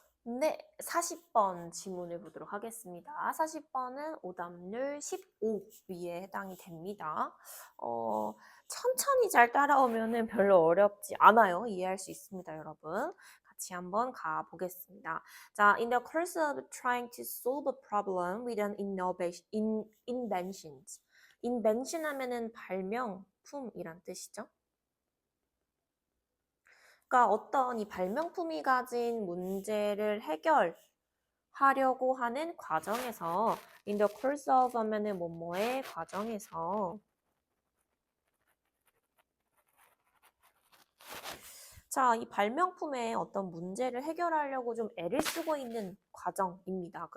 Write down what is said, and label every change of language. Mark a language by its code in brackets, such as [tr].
[ko] 네, 40번 지문을 보도록 하겠습니다. 40번은 오답률 15 위에 해당이 됩니다. 천천히 잘 따라오면 별로 어렵지 않아요. 이해할 수 있습니다, 여러분. 같이 한번 가보겠습니다. [en] 자, in the course of trying to solve a problem with an inventions. [ko] invention 하면은 발명품이란 뜻이죠. 그러니까 어떤 이 발명품이 가진 문제를 해결하려고 하는 과정에서 [en] in the course of [ko] 하면은 뭐뭐의 과정에서 자, 이 발명품의 어떤 문제를 해결하려고 좀 애를 쓰고 있는 과정입니다.